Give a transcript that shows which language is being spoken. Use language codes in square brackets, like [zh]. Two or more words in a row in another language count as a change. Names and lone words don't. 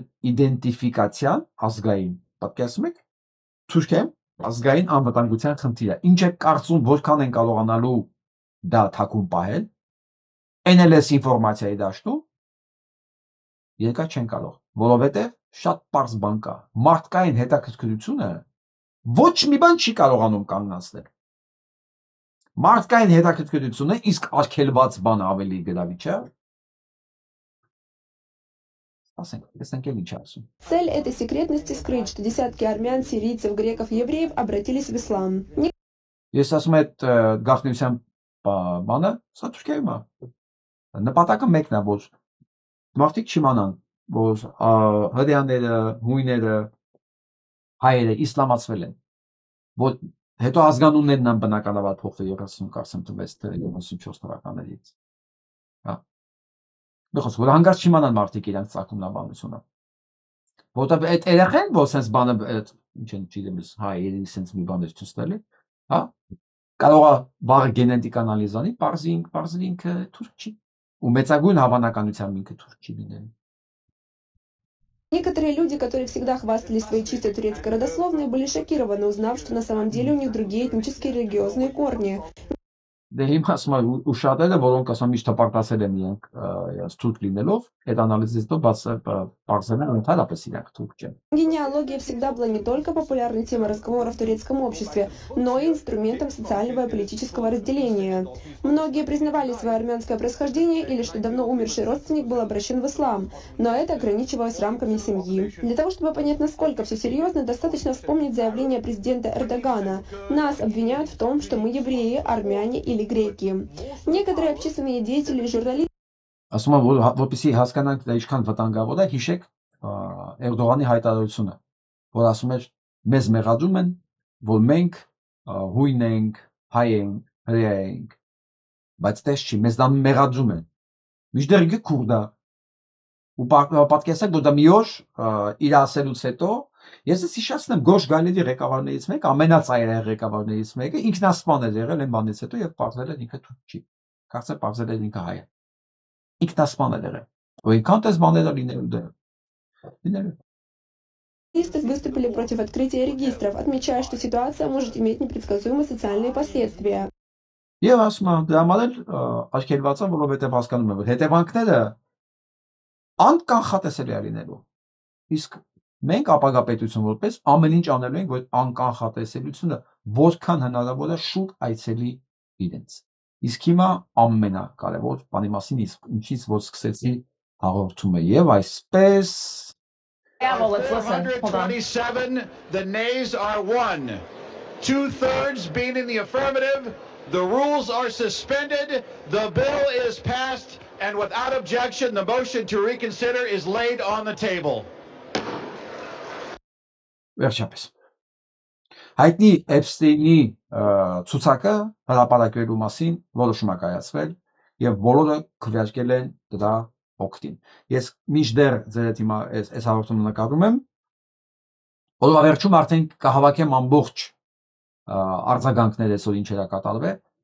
[hy] իդենտիֆիկացիան ազգային, պատկերացնում եք, Թուրքիայում ազգային անվտանգության խնդիր է, ինչ է կարծում որքան են կարողանալու դա թակում պահել, NLS ինֆորմացիայի դաշտում երկար չեն կարող, որովհետև շատ պարզ բան կա, մարդկային հետաքրքրությունը ոչ մի բան չի կարողանում կանգնացնել։ Մարդկային հետաքրքրությունը իսկ արգելված բան ավելի գրավիչ է։ [ru] Цель этой секретности скрыть, что десятки армян, сирийцев, греков, евреев обратились в ислам. [hy] Ես ասում եմ այդ գաղտնիության բանը, սա Թուրքիայում է։ Նպատակը մեկն է, որ մարդիկ չիմանան, որ հրեաները, հույները, հայերը իսլամացվել են, որ հետո ազգանուններն են բնականաբար փոխվել 30 կարծեմ տվեց 34 թվականներից։ Հա։ Բխոս որ հանգարց չիմանան մարդիկ իրանց ծագումնաբանությունը։ Որտեղ այդ երեխեն, որ sense բանը ինչ են չգիտեմ, հայերի sense մի բան է ցույց տալի, հա։ Կարող է բաղ գենետիկ անալիզանի, parzi ինքը թուրք չի։ Ու մեծագույն հավանականությամբ ինքը թուրք չի լինել։ [ru] Некоторые люди, которые всегда хвастались своей чистой турецкой родословной, были шокированы, узнав, что на самом деле у них другие этнические и религиозные корни. [hy] Դե հիմա ասում եմ ու շատերը, որոնք ասում միշտ հպարտացել են իրենք թուրք լինելով, այդ անալիզից հետո բարձրացել են ընդհանրապես իրենք թուրք չեն։ [ru] Генеалогия всегда была не только популярной темой разговора в турецком обществе, но и инструментом социального и политического разделения. Многие признавали свое армянское происхождение или что давно умерший родственник был обращен в ислам, но это ограничивалось рамками семьи. Для того, чтобы понять, насколько все серьезно, достаточно вспомнить заявление президента Эрдогана. Нас обвиняют в том, что мы евреи, армяне или греки. Некоторые общественные деятели и журналисты [hy] Ասում եմ, որպեսզի հասկանանք դա ինչքան վտանգավոր է, հիշեք Էրդողանի հայտարարությունը, որ ասում էր մեզ մեղադրում են, որ մենք հույն ենք, հայ ենք, հրեա ենք, բայց տես չի, մեզ դա մեղադրում են։ Միշտեր ինքը քուրդ է։ Ու պատկերացրեք, որ դա մի օր իր ասելուց հետո ես ես հիշեցնեմ Գորշ Գայլերի ղեկավարներից մեկը, ամենածայրահեղ ղեկավարներից մեկը ինքնասպան էր եղել այն բանից հետո եւ բարձել էր ինքը թուրք չի։ Կարծեմ բարձել էր ինքը հայ է։ Ինքնասպան էր եղել։ Ու ինքան տես բաները լինելու դե։ Լինելու։ [ru] выступили против открытия регистров, отмечая, что ситуация может иметь непредсказуемые социальные последствия. [hy] Եվ ասում եմ, դրա համար էլ արգելված է, որովհետեւ հասկանում եմ, որ հետևանքները անկանխատեսելի է լինելու։ Իսկ մենք ապագա պետություն որպես ամեն ինչ անելու ենք, որ անկանխատեսելիությունը որքան հնարավոր է շուտ այցելի իրենց։ Իսկ հիմա ամենակարևոր բանի մասին ինչից որ սկսեցի հաղորդումը եւ այսպես [en] Yeah, well, let's listen. Hold on. 127, the nays are 1. 2/3 being in the affirmative. The rules are suspended. The bill is passed. And without objection, the motion to reconsider is laid on the table. [hy] Վերջապես հայտնի Էփստեյնի ցուցակը հրապարակվելու մասին որոշում է կայացվել եւ բոլորը քվեարկել են դրա օգտին։ Ես մինչդեռ ձեր հետ հիմա այս հաղորդումը նկարում եմ, որովհետեւ վերջում արդեն կհավաքեմ ամբողջ արձագանքները, որ ինչ էր կատարվել։